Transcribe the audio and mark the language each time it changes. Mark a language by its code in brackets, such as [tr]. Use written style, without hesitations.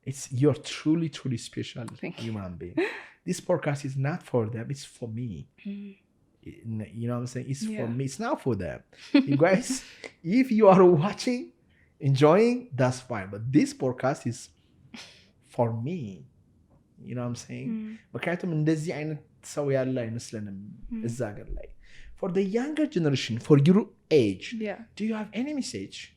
[en] You're truly, truly special human being. This podcast is not for them, it's for me. You know what I'm saying? It's for me, it's not for them. You guys, if you are watching, enjoying, that's fine. But this podcast is for me. You know what I'm saying? [am] ምክንያቱም እንደዚህ አይነት ሰው ያለ አይመስለንም እዛ ሀገር ላይ. [en] For the younger generation, for your age, do you have any message?